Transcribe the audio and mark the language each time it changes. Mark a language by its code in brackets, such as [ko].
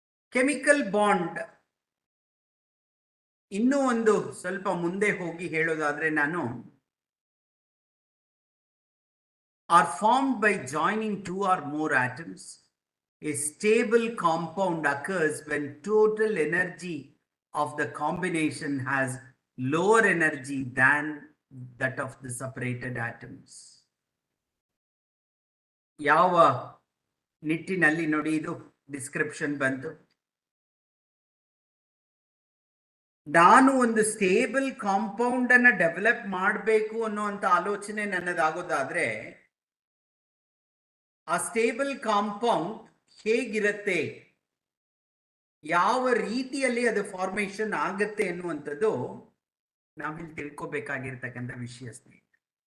[kn] Chemical bond ಇನ್ನೂ ಒಂದು ಸ್ವಲ್ಪ ಮುಂದೆ ಹೋಗಿ ಹೇಳೋದಾದ್ರೆ, ನಾನು [en] are formed by joining two or more atoms. A stable compound occurs when total energy of the combination has lower energy than that of the separated atoms. [kn] ಯಾವ ನಿಟ್ಟಿನಲ್ಲಿ ನೋಡಿ ಇದು ಡಿಸ್ಕ್ರಿಪ್ಷನ್ ಬಂತು. ನಾನು ಒಂದು ಸ್ಟೇಬಲ್ ಕಾಂಪೌಂಡ್ ಅನ್ನ ಡೆವಲಪ್ ಮಾಡಬೇಕು ಅನ್ನುವಂಥ ಆಲೋಚನೆ ನನ್ನದಾಗೋದಾದ್ರೆ, ಆ ಸ್ಟೇಬಲ್ ಕಾಂಪೌಂಡ್ ಹೇಗಿರುತ್ತೆ, ಯಾವ ರೀತಿಯಲ್ಲಿ ಅದು ಫಾರ್ಮೇಶನ್ ಆಗತ್ತೆ ಅನ್ನುವಂಥದ್ದು ನಾವಿಲ್ಲಿ ತಿಳ್ಕೊಬೇಕಾಗಿರ್ತಕ್ಕಂಥ ವಿಷಯ ಸ್ನೇಹಿತರೆ.